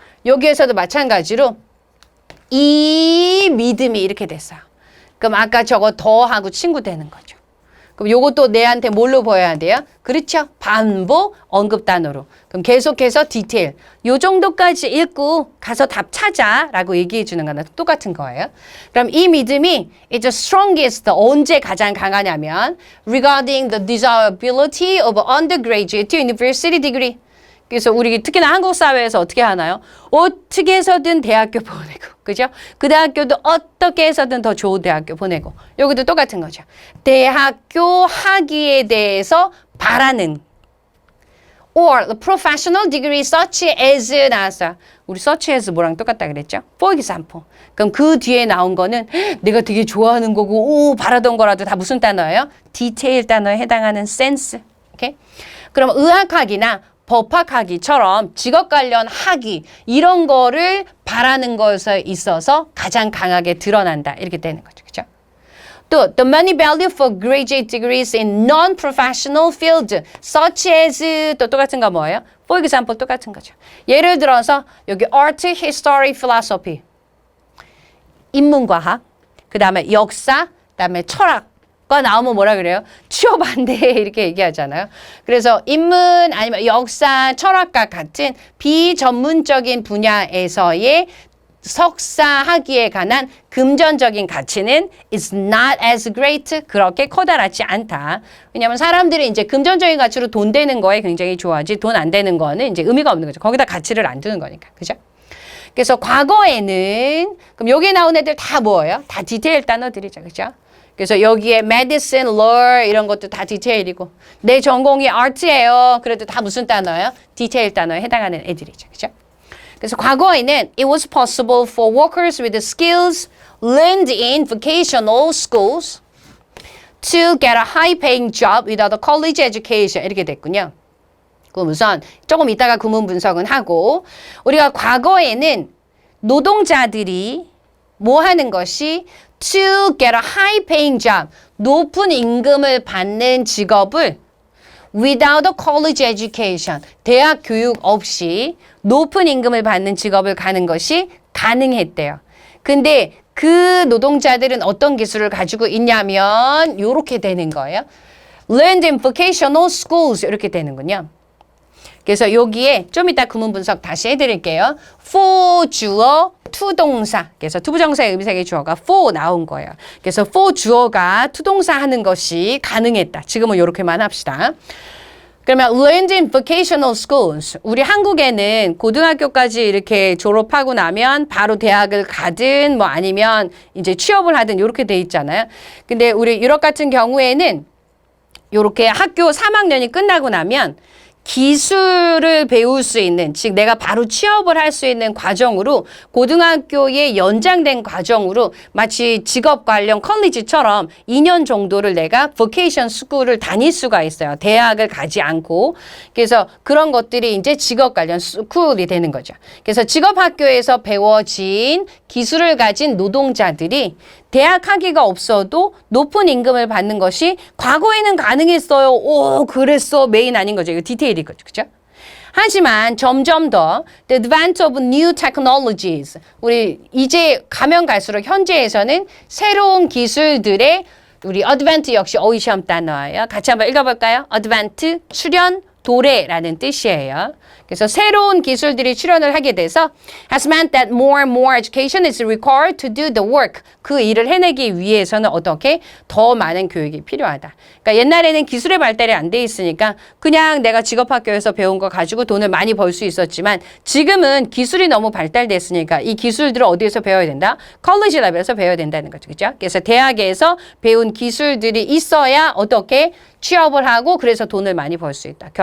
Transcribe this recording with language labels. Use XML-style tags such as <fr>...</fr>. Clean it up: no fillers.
<ko>여기에서도 마찬가지로 이 믿음이 이렇게 됐어요. 그럼 아까 저거 더하고 친구 되는 거죠. 그럼 요것도 내한테 뭘로 보여야 돼요? 그렇죠. 반복 언급 단어로. 그럼 계속해서 디테일. 요 정도까지 읽고 가서 답 찾아라고 얘기해 주는 거랑 똑같은 거예요. 그럼 이 믿음이</ko> <en>is strongest</en> <ko>언제 가장 강하냐면</ko> <en>regarding the desirability of undergraduate university degree.</en> <ko>그래서 우리 특히나 한국 사회에서 어떻게 하나요? 어떻게 해서든 대학교 보내고, 그죠? 그 대학교도 어떻게 해서든 더 좋은 대학교 보내고. 여기도 똑같은 거죠. 대학교 학위에 대해서 바라는</ko> <en>or the professional degree such as</en> <ko>나왔어요. 우리 such as 뭐랑 똑같다 그랬죠?</ko> <en>For example.</en> <ko>그럼 그 뒤에 나온 거는 내가 되게 좋아하는 거고 바라던 거라도 다 무슨 단어예요? 디테일 단어에 해당하는 sense. 오케이? 그럼 의학학이나 법학학위처럼 직업 관련 학위 이런 거를 바라는 것에 있어서 가장 강하게 드러난다. 이렇게 되는 거죠. 그렇죠?</ko> <en>또 the money value for graduate degrees in non-professional field such as</en> <ko>또 똑같은 거 뭐예요? For example 똑같은 거죠. 예를 들어서 여기 art, history, philosophy 인문과학 그 다음에 역사 그 다음에 철학 가 나오면 뭐라 그래요? 취업 안 돼 이렇게 얘기하잖아요. 그래서 인문 아니면 역사, 철학과 같은 비전문적인 분야에서의 석사 학위에 관한 금전적인 가치는</ko> <en>is not as great</en> <ko>그렇게 커다랗지 않다. 왜냐하면 사람들이 이제 금전적인 가치로 돈 되는 거에 굉장히 좋아하지 돈 안 되는 거는 이제 의미가 없는 거죠. 거기다 가치를 안 두는 거니까. 그죠? 그래서 과거에는 그럼 여기 나온 애들 다 뭐예요? 다 디테일 단어들이죠. 그죠? 그래서 여기에 medicine, law 이런 것도 다 디테일이고 내 전공이 art예요. 그래도 다 무슨 단어예요? 디테일 단어에 해당하는 애들이죠. 그죠? 그래서 과거에는</ko> <en>it was possible for workers with the skills learned in vocational schools to get a high-paying job without a college education</en> <ko>이렇게 됐군요. 그럼 우선 조금 이따가 구문 분석은 하고 우리가 과거에는 노동자들이 뭐 하는 것이</ko> <en>to get a high-paying job,</en> <ko>높은 임금을 받는 직업을</ko> <en>without a college education,</en> <ko>대학 교육 없이 높은 임금을 받는 직업을 가는 것이 가능했대요. 근데 그 노동자들은 어떤 기술을 가지고 있냐면 이렇게 되는 거예요.</ko> <en>Learned in vocational schools</en> <ko>이렇게 되는군요. 그래서 여기에 좀 이따 구문 분석 다시 해드릴게요. for 주어, to 동사. 그래서 투부정사의 의미색의 주어가 for 나온 거예요. 그래서 for 주어가 to 동사 하는 것이 가능했다. 지금은 이렇게만 합시다. 그러면</ko> <en>learned in vocational schools.</en> <ko>우리 한국에는 고등학교까지 이렇게 졸업하고 나면 바로 대학을 가든 뭐 아니면 이제 취업을 하든 이렇게 돼 있잖아요. 근데 우리 유럽 같은 경우에는 이렇게 학교 3학년이 끝나고 나면 기술을 배울 수 있는, 즉 내가 바로 취업을 할 수 있는 과정으로 고등학교의 연장된 과정으로 마치 직업 관련 컬리지처럼 2년 정도를 내가 vocation 스쿨을 다닐 수가 있어요. 대학을 가지 않고. 그래서 그런 것들이 이제 직업 관련 스쿨이 되는 거죠. 그래서 직업학교에서 배워진 기술을 가진 노동자들이 대학 학위가 없어도 높은 임금을 받는 것이 과거에는 가능했어요. 오, 그랬어. 메인 아닌 거죠. 이거 디테일인 거죠. 그죠? 하지만 점점 더</ko> <en>the advance of new technologies,</en> <ko>우리 이제 가면 갈수록 현재에서는 새로운 기술들의 우리 advent 역시 어휘 시험 단어예요. 같이 한번 읽어볼까요? advent, 출현, 도래라는 뜻이에요. 그래서 새로운 기술들이 출현을 하게 돼서</ko> <en>has meant that more and more education is required to do the work.</en> <ko>그 일을 해내기 위해서는 어떻게 더 많은 교육이 필요하다. 그러니까 옛날에는 기술의 발달이 안 돼 있으니까 그냥 내가 직업학교에서 배운 거 가지고 돈을 많이 벌 수 있었지만 지금은 기술이 너무 발달됐으니까 이 기술들을 어디에서 배워야 된다? 컬리지 레벨에서 배워야 된다는 거죠. 그죠? 그래서 대학에서 배운 기술들이 있어야 어떻게 취업을 하고 그래서 돈을 많이 벌 수 있다.</ko>